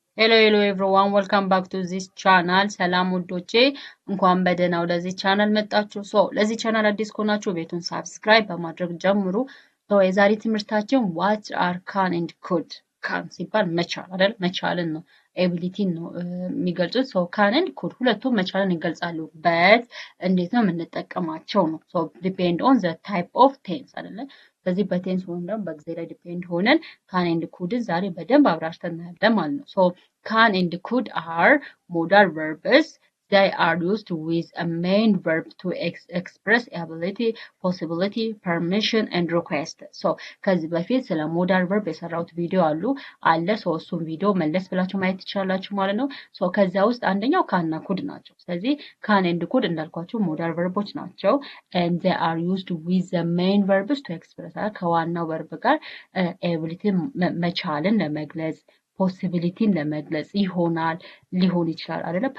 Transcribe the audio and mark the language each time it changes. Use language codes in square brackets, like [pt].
[en] hello everyone, welcome back to this channel. [am] ሰላም ውዶቼ እንኳን በደህና ወደዚህ ቻናል መጣችሁ። ለዚህ ቻናል አዲስ ከሆናችሁ ቤቱን ሰብስክራይብ በማድረግ ጀምሩ። የዛሬ ትምህርታችን [en] what are can and could can [am] ሲባል መቻል አይደል? መቻልን ነው ኤቢሊቲን ነው የሚገልጹት። [en] can and could [am] ሁለቱም መቻልን ይገልጻሉ። but እንዴት ነው የምንጠቀማቸው ነው። [en] depend on the type of tense [am] አይደለ? ስለዚህ በቴንስ ወይም ደግሞ በጊዜ ላይ ዲፔንድ ሆነን ካን ኤንድ ኩድን ዛሬ በደንብ አብራርተን እናያለን ማለት ነው። [en] Can and could are modal verbs. They are used with a main verb to express ability, possibility, permission, and request. [am] ከዚህ በፊት ስለ ሞዳል ቨርብ የሰራሁት ቪዲዮ አለ። እሱም ቪዲዮ መለስ ብላችሁ ማየት ትችላላችሁ ማለት ነው። ከዚያ ውስጥ አንደኛው ካን እና ኩድ ናቸው። ስለዚህ ካን ኤንድ ኩድ እንዳልኳችሁ ሞዳል ቨርቦች ናቸው። [en] and they are used with the main verbs to express [am] ከዋናው ቨርብ ጋር ኤቢሊቲ መቻልን ለመግለጽ ፖሲቢሊቲን ለመግለጽ ይሆናል ሊሆን ይችላል አይደለ?